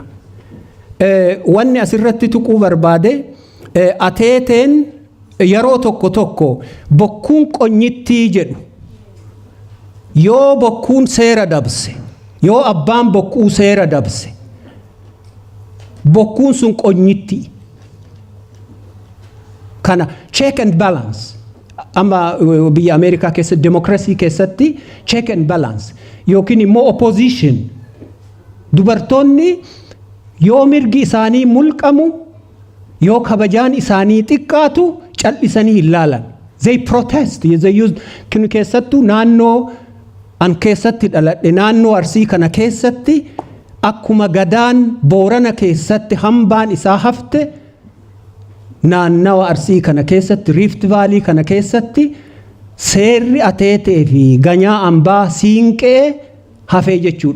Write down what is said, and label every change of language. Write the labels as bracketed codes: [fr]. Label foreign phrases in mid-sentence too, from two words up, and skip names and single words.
[om] Wanni asirratti tuquu barbaade ateeteen yeroo tokko bokkuun qonyittii jedhu yoo bokkuun seera dabse yoo abbaan bokkuu seera dabse bokkuun sun qonyittii. Kana [en] check and balance [om] amma biyya Ameerikaa keessatti democracy keessatti [en] check and balance [om] yookiin immoo opposition dubartoonni yoo mirgi isaanii mulqamu yoo kabajaan isaanii xiqqaatu callisanii hin laalan. [en] They protest. They use [om] kinu keessattuu naannoo an keessatti dhaladhe naannoo Arsii kana keessatti akkuma gadaan Boorana keessatti hambaan isaa hafte naannawa Arsii kana keessatti Rift Valley kana keessatti seerri ateetee fi ganyaa ambaa siinqee hafee jechuudha.